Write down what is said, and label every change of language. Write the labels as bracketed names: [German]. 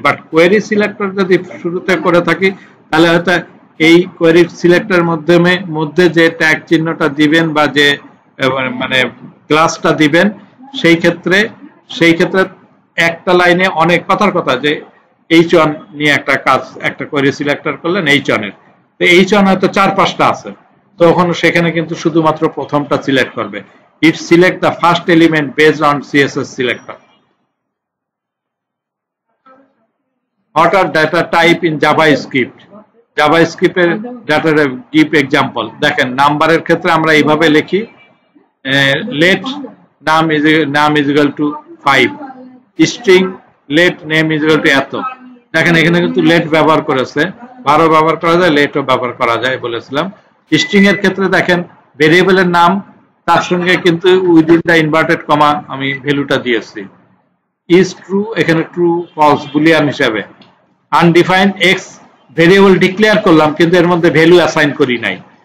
[Bangla] But query selector যদি শুরুতে করে থাকি তাহলে হয়তো এই কোয়েরি সিলেক্টর মধ্যে যে ট্যাগ চিহ্নটা দিবেন বা যে মানে ক্লাসটা দিবেন সেই ক্ষেত্রে একটা লাইনে অনেক কথার কথা, যে h1 নিয়ে একটা কাজ, একটা কোয়েরি সিলেক্টর করলেন h1 এর, তো h1 হয়তো 4-5টা আছে, তখন সেখানে কিন্তু শুধুমাত্র প্রথমটা সিলেক্ট করবে। [English] It select the first element based on CSS selector. What are data type in JavaScript? JavaScript এর data give example। [Bangla] দেখেন নাম্বারের ক্ষেত্রে আমরা এইভাবে লিখি, [English] let name is equal to 5, [Bangla] string let name is equal to এত। দেখেন এখানে কিন্তু let ব্যবহার করেছে, 12 ব্যবহার করা যায়, letও ব্যবহার করা যায় বলেছিলাম। স্ট্রিং এর ক্ষেত্রে দেখেন ভেরিয়েবলের নাম, তার সঙ্গে কিন্তু [English] within the inverted comma [Bangla] আমি ভ্যালুটা দিয়েছি। is true, এখানে ট্রু ফলস বুলিয়ান হিসাবে। আনডিফাইন্ড x ভেরিয়েবল ডিক্লেয়ার করলাম কিন্তু এর মধ্যে ভ্যালু অ্যাসাইন করি নাই।